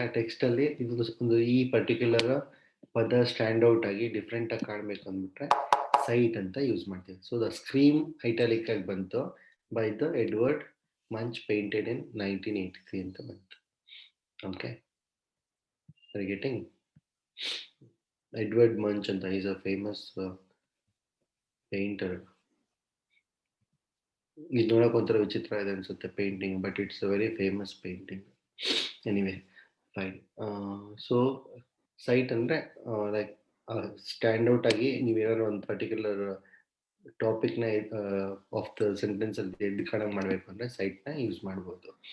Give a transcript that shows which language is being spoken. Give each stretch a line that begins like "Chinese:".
Kannada: ಆ ಟೆಕ್ಸ್ಟ್ ಅಲ್ಲಿ ಇದು ಒಂದು ಈ ಪರ್ಟಿಕ್ಯುಲರ್ ಪದ ಸ್ಟ್ಯಾಂಡ್ ಔಟ್ ಆಗಿ ಡಿಫ್ರೆಂಟ್ ಆಗಿ ಕಾಣಬೇಕು ಅಂದ್ಬಿಟ್ರೆ ಸೈಟ್ ಅಂತ ಯೂಸ್ ಮಾಡ್ತೀವಿ. ಸೊ ದ ಸ್ಕ್ರೀಮ್ ಐಟಾಲಿಕ್ ಆಗಿ ಬಂತು by the Edward Munch
English: painted in 1983
Kannada: ಅಂತ ಬಂತು.
English: Okay, are you getting? Edward Munch ಅಂತ is a famous painter.
Kannada: ಇದು ನೋಡಕ್ ಒಂಥರ ವಿಚಿತ್ರ ಇದೆ ಅನ್ಸುತ್ತೆ painting,
English: But it's a very famous painting.
Kannada: Anyway fine. So site ಅಂದ್ರೆ ಲೈಕ್ ಸ್ಟ್ಯಾಂಡ್ ಔಟ್ ಆಗಿ ನೀವೇನಾದ್ರು ಒಂದು ಪರ್ಟಿಕ್ಯುಲರ್ ಟಾಪಿಕ್ನ ಆಫ್ ದ ಸೆಂಟೆನ್ಸ್ ಅಲ್ಲಿ ಎದ್ದು ಕಾಣಂಗ್ ಮಾಡಬೇಕು ಅಂದ್ರೆ ಸೈಟ್ನ ಯೂಸ್ ಮಾಡ್ಬೋದು.